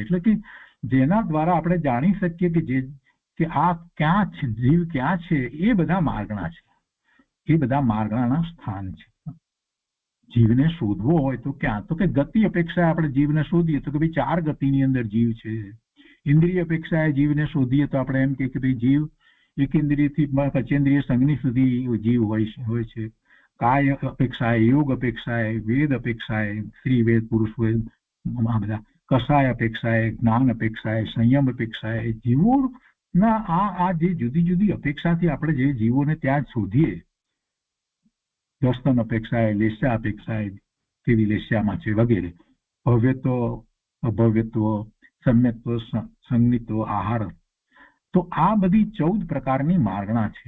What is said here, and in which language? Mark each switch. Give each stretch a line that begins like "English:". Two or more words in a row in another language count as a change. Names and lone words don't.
Gujarati: એટલે કે જેના દ્વારા આપણે જાણી શકીએ કે આ ક્યાં છે, જીવ ક્યાં છે, એ બધા માર્ગણા છે, એ બધા માર્ગણાના સ્થાન છે। જીવને શોધવો હોય તો ક્યાં, તો કે ગતિ અપેક્ષા આપણે જીવને શોધીએ તો કે ભાઈ 4 ગતિની અંદર જીવ છે। ઇન્દ્રિય અપેક્ષાએ જીવને શોધીએ તો આપણે એમ કે ભાઈ જીવ એકેન્દ્રિયથી પંચેન્દ્રિય સંજ્ઞ સુધી જીવ હોય છે। કાય અપેક્ષાએ, યોગ અપેક્ષાએ, વેદ અપેક્ષાએ, સ્ત્રી વેદ પુરુષ વેદ, आ બધા કસાય અપેક્ષાએ, જ્ઞાન અપેક્ષાએ, સંયમ અપેક્ષાએ, જીવોના આ જે જુદી જુદી અપેક્ષાથી આપણે જે જીવોને ત્યાં શોધીએ, દર્શન અપેક્ષાએ, લેસ્યા અપેક્ષાએ, કેવી લેસ્યામાં છે વગેરે, ભવ્યત્વ, અભવ્યત્વ, સમ્યત્વ, સંગિત્વ, આહાર, તો આ બધી 14 પ્રકારની માર્ગણા છે.